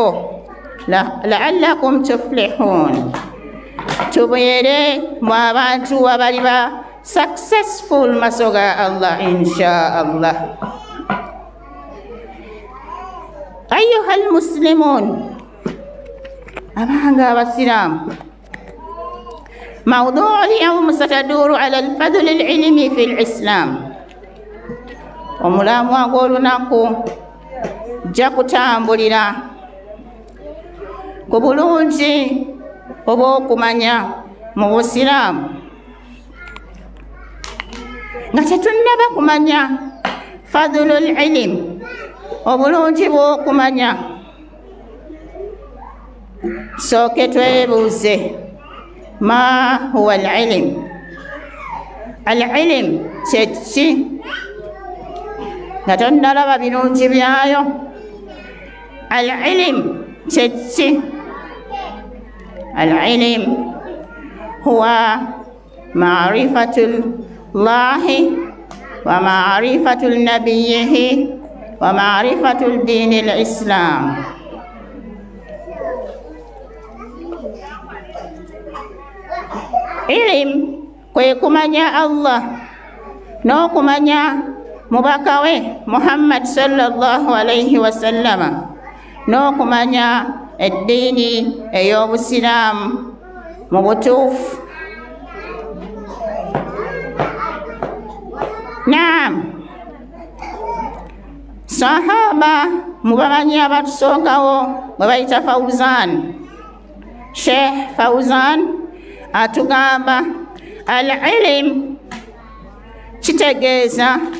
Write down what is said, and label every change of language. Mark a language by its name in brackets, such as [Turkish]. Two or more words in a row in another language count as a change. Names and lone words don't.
[Arabic] لعلكم تفلحون, [Ganda] tubeere mu abantu abali ba successful maaso ga Allah [Arabic] إن شاء الله. أيها المسلمون, [Ganda] abanga abasiraamu, [Arabic] موضوع اليوم ستدور على الفضل العلمي في الإسلام. [Ganda] Omulamu gw'olunaku jja kutambulira ku bulungi obw'okumanya mu busiraamu, nga tetunnaba kumanya [Arabic] فضل العلم, [Ganda] obulungi bw'okumanya. Sooke twebuuze, [Arabic] ما هو العلم? [Ganda] Al-ilm kye ki? Nga tonnalaba birungi byayo. Al-ilm kye ki? [Arabic] العلم هو معرفة الله ومعرفة نبيه ومعرفة دين الإسلام. [Ganda] Ilim kwe kumanya Allah n'okumanya mubaka we Muhammad [Arabic] صلى الله عليه وسلم, [Ganda] n'okumanya eddiini ey'obusiraamu mu butuufu. Naam, sahaba mu bamanyi abatusookawo bwe bayita Fawzan, Sheikh Fawzan atugamba al-ilm kitegeeza